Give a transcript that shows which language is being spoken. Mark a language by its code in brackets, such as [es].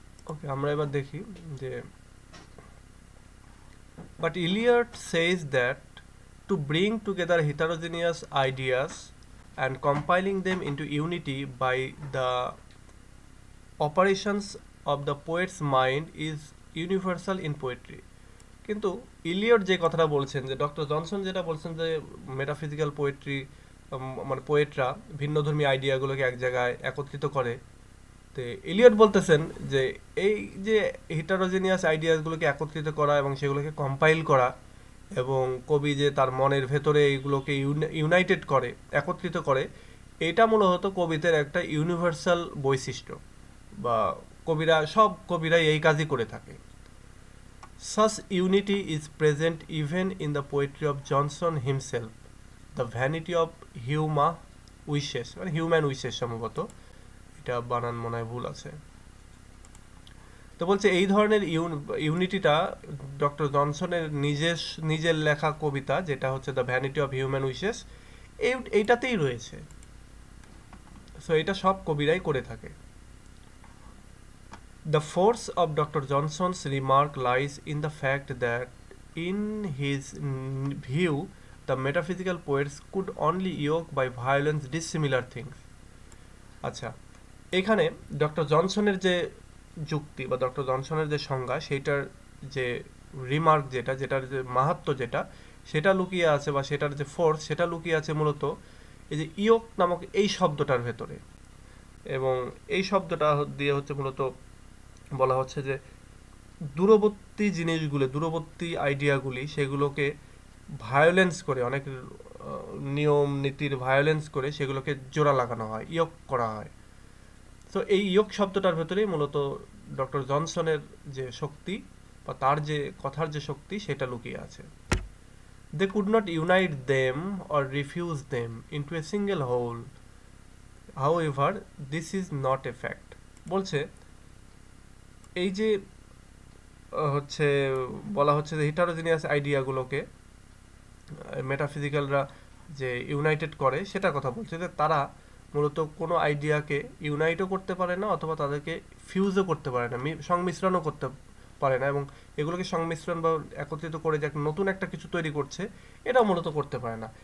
[bn] ওকে, আমরা এবার দেখি যে [en] But Elliot says that to bring together heterogeneous ideas and compiling them into unity by the operations of the poet's mind is universal in poetry. [bn] কিন্তু Eliot যে কথাটা বলছেন, যে ডক্টর জনসন যেটা বলছেন যে মেটাফিজিক্যাল পোয়েট্রি মানে পোয়েটরা ভিন্নধর্মী আইডিয়াগুলোকে এক জায়গায় একত্রিত করে, তো এলিয়ট বলতেছেন যে এই যে হিটারোজেনিয়াস আইডিয়াসগুলোকে একত্রিত করা এবং সেগুলোকে কম্পাইল করা এবং কবি যে তার মনের ভেতরে এইগুলোকে ইউনাইটেড করে, একত্রিত করে, এটা মূলত কবিতার একটা ইউনিভার্সাল বৈশিষ্ট্য, বা সব কবিরাই এই কাজই করে থাকে। [en] Such unity is present even in the poetry of Johnson himself. [bn] The vanity of human wishes সম্ভবত, এটা বানান মনে হয় ভুল আছে। তো বলছে এই ধরনের ইউনিটিটা ডক্টর জনসনের নিজের লেখা কবিতা যেটা হচ্ছে the vanity of human wishes, এইটাতেই রয়েছে। সো এটা সব কবিরাই করে থাকে। [en] The force of Dr. Johnson's remark lies in the fact that in his view the metaphysical poets could only yoke by violence dissimilar things. [bn] আচ্ছা, এখানে ডক্টর জনসনের যে যুক্তি বা ডক্টর জনসনের যে সংজ্ঞা, সেইটার যে রিমার্ক যেটার যে মাহাত্ম্য সেটা লুকিয়ে আছে, বা সেটার যে ফোর্স সেটা লুকিয়ে আছে মূলত এই যে ইয়োক নামক এই শব্দটার ভেতরে। এবং এই শব্দটা দিয়ে হচ্ছে মূলত বলা হচ্ছে যে দূরবর্তী জিনিসগুলো, দূরবর্তী আইডিয়াগুলি, সেগুলোকে ভায়োলেন্স করে, অনেক নিয়ম নীতির ভায়োলেন্স করে সেগুলোকে জোড়া লাগানো হয়, ইয়োক করা হয়। তো এই ইয়োক শব্দটার ভেতরেই মূলত ডক্টর জনসনের যে শক্তি বা তার যে কথার যে শক্তি সেটা লুকিয়ে আছে। [en] They could not unite them or refuse them into a single whole. However, this is not a fact. [bn] বলছে এই যে হচ্ছে বলা হচ্ছে যে হিটারোজিনিয়াস আইডিয়াগুলোকে মেটাফিজিক্যালরা যে ইউনাইটেড করে সেটা কথা বলছে, যে তারা মূলত কোনো আইডিয়াকে ইউনাইটও করতে পারে না, অথবা তাদেরকে ফিউজও করতে পারে না, সংমিশ্রণও করতে পারে না, এবং এগুলোকে সংমিশ্রণ বা একত্রিত করে যে নতুন একটা কিছু তৈরি করছে এটা মূলত করতে পারে না।